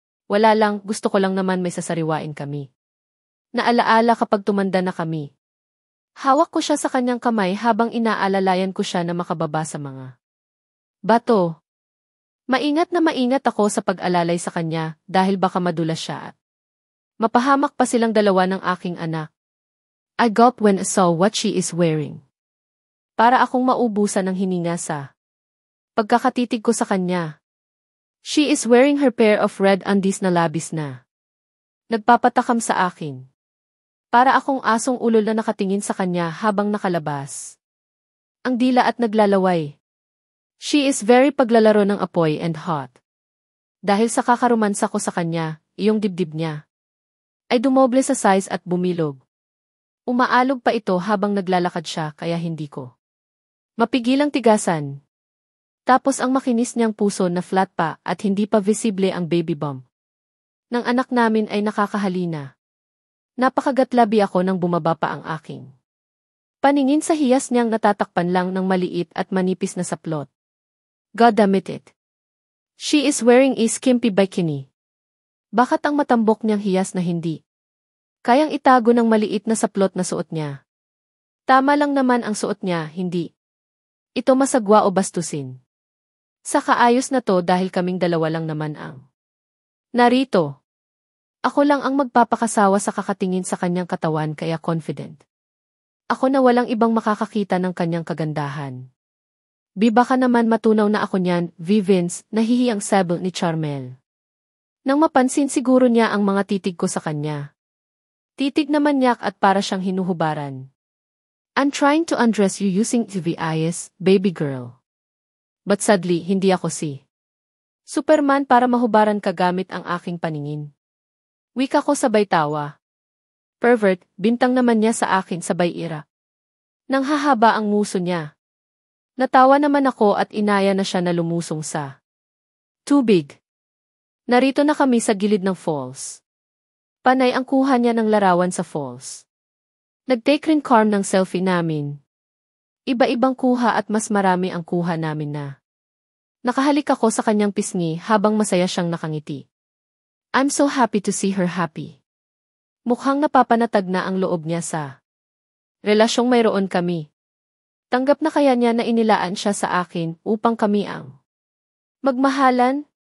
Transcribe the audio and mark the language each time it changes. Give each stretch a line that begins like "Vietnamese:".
Filipino: Wala lang, gusto ko lang naman may sasariwain kami. Naalaala kapag tumanda na kami. Hawak ko siya sa kanyang kamay habang inaalalayan ko siya na makababa sa mga bato. Maingat na maingat ako sa pag-alalay sa kanya dahil baka madulas siya at mapahamak pa silang dalawa ng aking anak.
English: I gulped when I saw what she is wearing.
Filipino: Para akong maubusan ng hininga sa pagkakatitig ko sa kanya.
English: She is wearing her pair of red undies
Filipino: na labis na nagpapatakam sa akin. Para akong asong ulol na nakatingin sa kanya habang nakalabas ang dila at naglalaway.
English: She is very
Filipino: paglalaro ng apoy
English: and hot.
Filipino: Dahil sa kakaromansa ko sa kanya, iyong dibdib niya ay dumoble sa size at bumilog. Umaalog pa ito habang naglalakad siya kaya hindi ko mapigilang tigasan. Tapos ang makinis niyang puso na flat pa at hindi pa visible ang baby bump ng anak namin ay nakakahalina. Napakagatlabi ako nang bumaba pa ang aking paningin sa hiyas niyang natatakpan lang ng maliit at manipis na saplot.
English: God damn it. She is wearing a skimpy bikini.
Filipino: Bakit ang matambok niyang hiyas na hindi kayang itago ng maliit na saplot na suot niya? Tama lang naman ang suot niya, hindi ito masagwa o bastusin. Sa kaayos na to dahil kaming dalawa lang naman ang narito. Ako lang ang magpapakasawa sa kakatingin sa kanyang katawan kaya confident ako na walang ibang makakakita ng kanyang kagandahan. Baka naman matunaw na ako niyan, Vince, nahihiyang sabi ni Charmel. Nang mapansin siguro niya ang mga titig ko sa kanya. Titig na manyak at para siyang hinuhubaran.
English: I'm trying to undress you using TVIS, baby girl. But sadly,
Filipino: hindi ako si Superman para mahubaran ka gamit ang aking paningin. Wika ko sabay tawa. Pervert, bintang naman niya sa akin sabay ira. Nang hahaba ang nguso niya. Natawa naman ako at inaya na siya na lumusong sa tubig. Narito na kami sa gilid ng falls. Panay ang kuha niya ng larawan sa falls. Nag-take rin charm ng selfie namin. Iba-ibang kuha at mas marami ang kuha namin na. Nakahalik ako sa kanyang pisngi habang masaya siyang nakangiti.
English: I'm so happy to see her happy.
Filipino: Mukhang napapanatag na ang loob niya sa relasyong mayroon kami. Tanggap na kaya niya na inilaan siya sa akin upang kami ang magmahalan?